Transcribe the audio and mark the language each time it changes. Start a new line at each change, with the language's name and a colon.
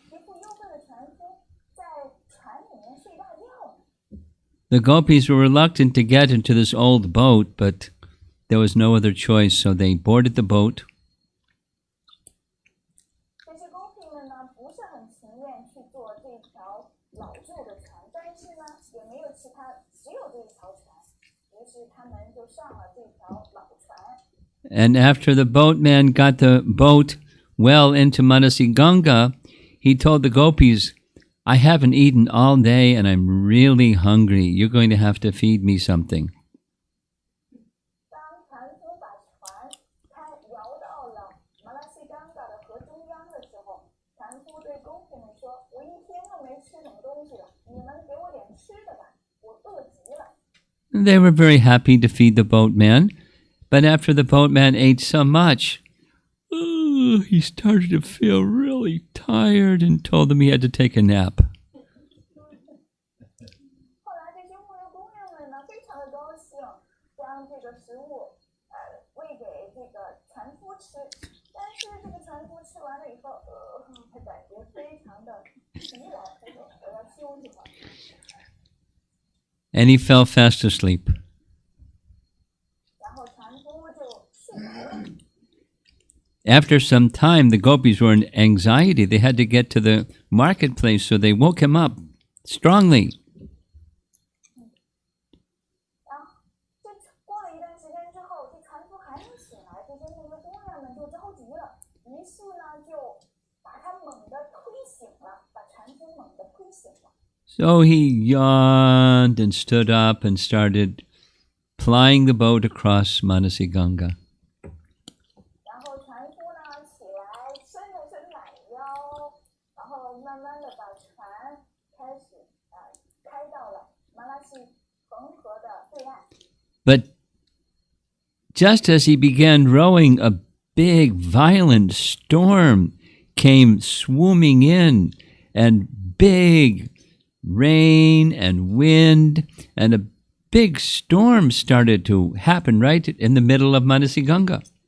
Chinese: 皮肤黝黑的船夫在船里面睡大觉呢。
English: The gopis were reluctant to get into this old boat, but there was no other choice, so they boarded the boat.
Chinese: 这些 gopi 们呢，不是很情愿去坐这条老旧的船，但是呢，也没有其他，只有这一条船，于是他们就上了这条老船。
English: And after the boatman got the boat well into Manasi Ganga, he told the gopis, I haven't eaten all day and I'm really hungry. You're going to have to feed me something.
Chinese: 当船夫把船摇到了马拉西冈嘎的河中央的时候，船夫对 gopi 们说：“我一天都没吃什么东西了，你们给我点吃的吧，我饿极了。”
English: They were very happy to feed the boatman, but after the boatman ate so much, he started to feel really tired and told them he had to take a nap.
Chinese: 后来这些牧牛姑娘们呢，非常的高兴，将这个食物喂给这个船夫吃。但是这个船夫吃完了以后，他感觉非常的疲劳，他说我要休息会儿。
English: And he fell fast asleep.
Chinese: 然后船夫就睡着了。
English: After some time, the gopis were in anxiety. They had to get to the marketplace, so they woke him up strongly.
Chinese: 然后这过了一段时间之后，这船夫还没醒来，这些牧牛姑娘们就着急了，于是呢就把他猛地推醒了，把船夫猛地推醒了。
English: So he yawned and stood up and started plying the boat across Manasi Ganga.
Chinese: 然后船夫呢起来伸了伸懒腰，然后慢慢的把船开始开到了马拉西恒河的对岸。
English: But just as he began rowing, a big, violent storm came swooming in, and big rain and wind, and a big storm started to happen right in the middle of Manasi Ganga.